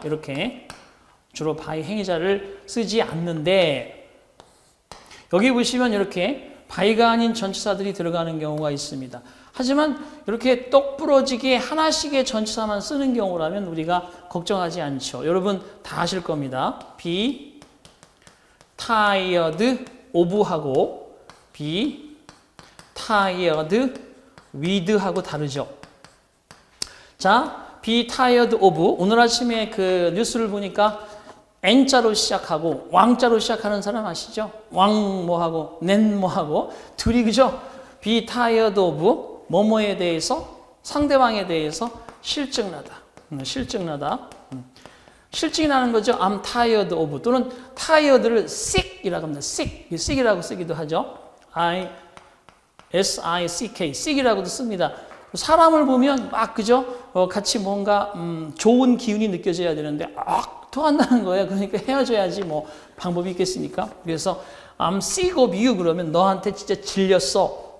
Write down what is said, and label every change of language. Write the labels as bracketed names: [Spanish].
[Korean] 이렇게 주로 by 행위자를 쓰지 않는데, 여기 보시면 이렇게 by가 아닌 전치사들이 들어가는 경우가 있습니다. 하지만 이렇게 똑부러지게 하나씩의 전치사만 쓰는 경우라면 우리가 걱정하지 않죠. 여러분 다 아실 겁니다. be tired of하고 be tired with하고 다르죠. 자, be tired of 오늘 아침에 그 뉴스를 보니까 N자로 시작하고 왕자로 시작하는 사람 아시죠? 왕 뭐하고 낸 뭐하고 둘이 그죠? be tired of 뭐뭐에 대해서 상대방에 대해서 실증나다. 실증나다. 실증이 나는 거죠. [English] I'm tired of [Korean] 또는 tired를 sick이라고 합니다. sick이라고 쓰기도 하죠. S-I-C-K sick이라고도 씁니다. 사람을 보면 막 그죠? 같이 뭔가 좋은 기운이 느껴져야 되는데 토한다는 거예요. 그러니까 헤어져야지 뭐 방법이 있겠습니까? 그래서 [English] I'm sick of you [Korean] 그러면 너한테 진짜 질렸어.